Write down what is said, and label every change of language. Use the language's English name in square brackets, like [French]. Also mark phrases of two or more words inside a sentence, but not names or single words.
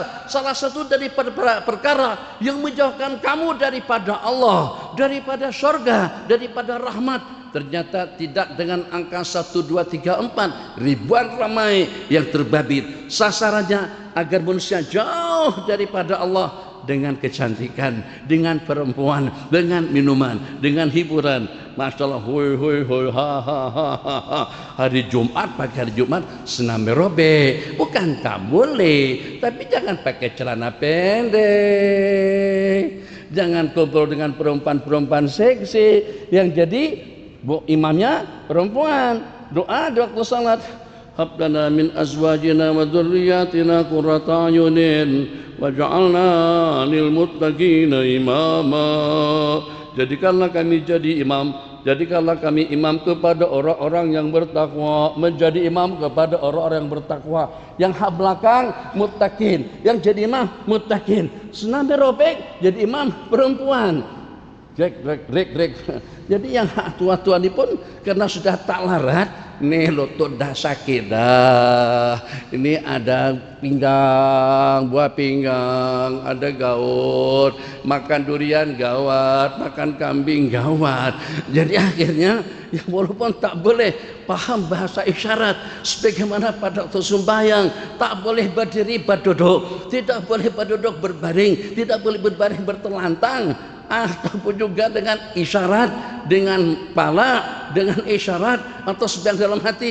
[Malay] Salah satu daripada perkara yang menjauhkan kamu daripada Allah, daripada surga, daripada rahmat, ternyata tidak dengan angka 1, 2, 3, 4, ribuan ramai yang terbabit. Sasarannya agar manusia jauh daripada Allah dengan kecantikan, dengan perempuan, dengan minuman, dengan hiburan. [Arabic] ما شاء الله, hui hui hui, ha ha ha ha. [Malay] Hari Jumat, pagi hari Jumat senam aerobik, bukan tak boleh, tapi jangan pakai celana pendek, jangan kumpul dengan perempuan-perempuan seksi yang jadi imamnya perempuan. Doa di waktu salat, [Arabic] هب لنا من أزواجنا وذرياتنا قرة أعين واجعلنا للمتقين إماما. [Malay] Jadikanlah kami jadi imam, jadikanlah kami imam kepada orang-orang yang bertakwa, menjadi imam kepada orang-orang yang bertakwa. Yang hak belakang muttaqin, yang jadi imam muttaqin. Senam aerobik jadi imam perempuan. Rek. Jadi yang hak tua-tua ini pun karena sudah tak larat, nih lutut dah sakit dah. Ini ada pinggang, buah pinggang, ada gaut, makan durian gawat, makan kambing gawat. Jadi akhirnya ya walaupun tak boleh paham bahasa isyarat, sebagaimana pada waktu sembahyang tak boleh berdiri berduduk, tidak boleh berduduk berbaring, tidak boleh berbaring bertelantang, ataupun juga dengan isyarat, dengan pala, dengan isyarat atau sedang dalam hati.